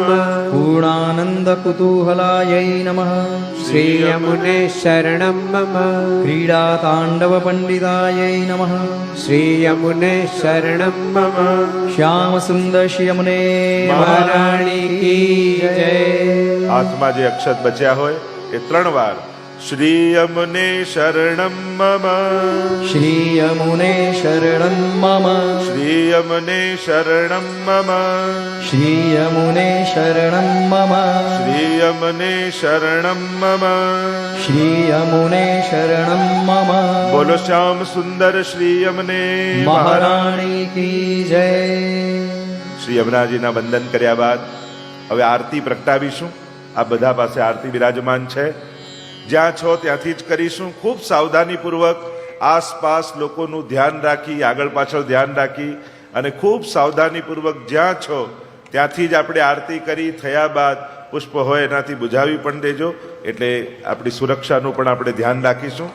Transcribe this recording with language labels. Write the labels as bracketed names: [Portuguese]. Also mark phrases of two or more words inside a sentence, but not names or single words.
[Sanskrit] पूर्णानन्दकुतूहलायै नमः श्रीयमुने शरणं मम क्रीडाताण्डवपण्डितायै नमः श्रीयमुने शरणं मम श्यामसुन्दरश्यमुने [Hindi] महाराणी की जय [Gujarati] હાથમાં જે અક્ષત બચ્યા હોય એ 3 વાર [Sanskrit] શ્રી યમુને શરણમ મમ श्रीयमुने शरणं मम શ્રી યમુને શરણમ મમ श्रीयमुने शरणं मम શ્રી યમુને શરણમ મમ श्रीयमुने शरणं मम [Gujarati] બોલો શ્યામ સુંદર શ્રી યમુને [Hindi] महाराणी की जय [Gujarati] શ્રી યમુનાજીના વંદન કર્યા બાદ હવે આરતી પ્રગટાવીશું. આ બધા પાસે આરતી બિરાજમાન છે. જ્યાં છો ત્યાંથી જ કરીશું. ખૂબ સાવધાનીપૂર્વક આસપાસ લોકોનું ધ્યાન રાખી, આગળ પાછળ ધ્યાન રાખી અને ખૂબ સાવધાનીપૂર્વક જ્યાં છો ત્યાંથી જ આપણે આરતી કરી થયા બાદ પુષ્પ હોય એનાથી બુઝાવી પણ દેજો, એટલે આપણી સુરક્ષાનું પણ આપણે ધ્યાન રાખીશું.